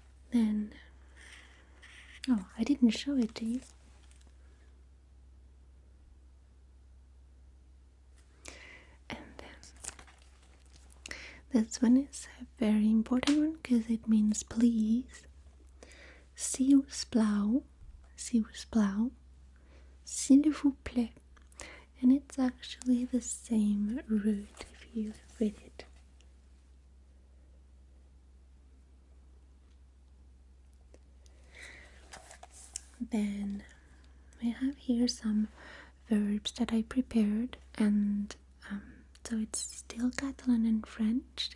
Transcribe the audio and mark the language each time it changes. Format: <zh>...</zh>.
<en>Then, oh, I didn't show it to you. And this one is a very important one because it means please.</en> <fr>S'il vous plaît, s'il vous plaît, s'il vous plaît.</fr> <en>And it's actually the same root if you read it. Then I have here some verbs that I prepared, and so it's still Catalan and French.</en>